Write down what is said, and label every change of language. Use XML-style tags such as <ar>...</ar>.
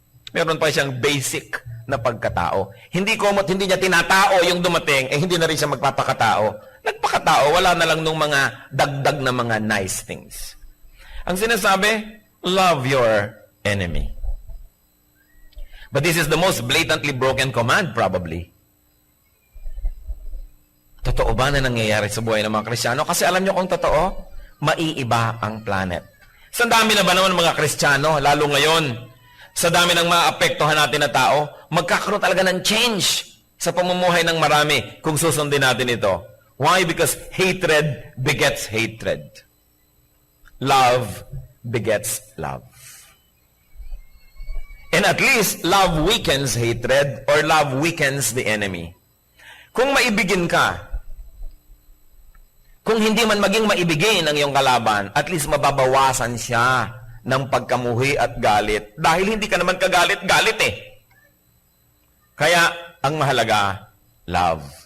<tl>Meron pa siyang basic na pagkatao. Hindi komot, hindi niya tinatao yung dumating, hindi na rin siya magpapakatao. Nagpakatao, wala na lang nung mga dagdag na mga</tl> <en>nice things.</en> <tl>Ang sinasabi,</tl> <en>love your enemy. But this is the most blatantly broken command, probably.</en> <tl>Totoo ba na nangyayari sa buhay ng mga Kristiyano? Kasi alam nyo kung totoo, maiiba ang planet. Sa dami na ba naman ng mga Kristiyano, lalo ngayon, sa dami ng maapektuhan natin na tao, magkakaroon talaga ng change sa pamumuhay ng marami kung susundin natin ito.</tl> <en>Why? Because hatred begets hatred. Love begets love. And at least, love weakens hatred or love weakens the enemy.</en> <tl>Kung maibigin ka, kung hindi man maging maibigin ang iyong kalaban, at least mababawasan siya ng pagkamuhi at galit. Dahil hindi ka naman kagalit-galit eh. Kaya, ang mahalaga, love.</tl>